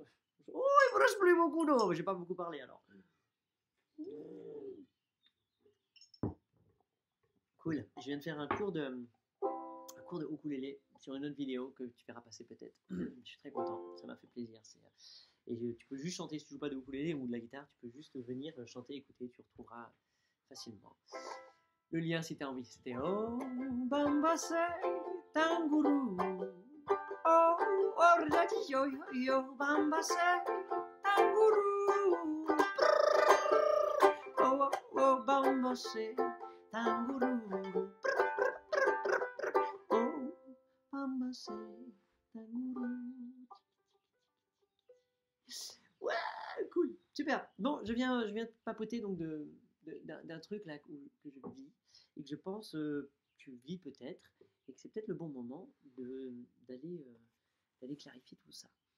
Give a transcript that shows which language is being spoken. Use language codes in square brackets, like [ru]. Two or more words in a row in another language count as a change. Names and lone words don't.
[fr] Oh, il me reste plus beaucoup d'eau, j'ai pas beaucoup parlé alors. Cool, je viens de faire un cours de ukulélé sur une autre vidéo que tu verras passer peut-être. Je suis très content, ça m'a fait plaisir. Tu peux juste chanter si tu joues pas de ukulélé ou de la guitare, tu peux juste venir chanter, écouter, tu retrouveras facilement. Le lien, si tu as envie, c'était Oh, Bambase, Tanguru. Oh, Orjaki, yo, yo, Bambase, Tanguru. Oh, oh, Bambase, Tanguru. Oh, Bambase, Tanguru. Ouais, cool, super. Bon, je viens de papoter donc d'un truc là que je vis et que je pense tu vis peut-être et que c'est peut-être le bon moment d'aller clarifier tout ça.